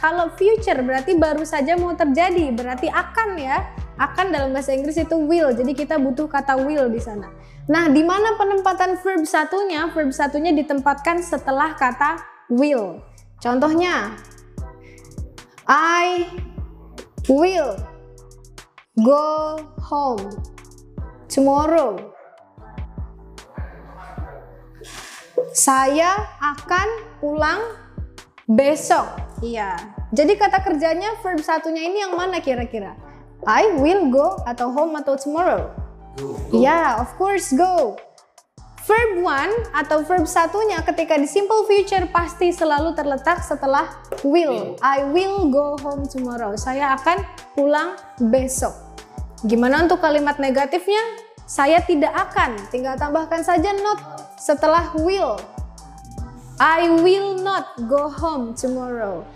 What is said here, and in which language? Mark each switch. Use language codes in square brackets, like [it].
[id] Kalau future berarti baru saja mau terjadi, berarti akan ya. Akan dalam bahasa Inggris itu will. Jadi kita butuh kata will di sana. Nah, di mana penempatan verb satunya? Verb satunya ditempatkan setelah kata will. [en] Contohnya, I will go home tomorrow. [id] Saya akan pulang besok. Iya. Jadi kata kerjanya verb satunya ini yang mana kira-kira? [en] I will go [id] atau [en] home atau tomorrow? Go. [id] Ya, [en] of course go. [id] Verb one atau verb satunya ketika di simple future pasti selalu terletak setelah will. [en] I will go home tomorrow. [id] Saya akan pulang besok. Gimana untuk kalimat negatifnya? Saya tidak akan. Tinggal tambahkan saja not setelah will. [en] I will not go home tomorrow.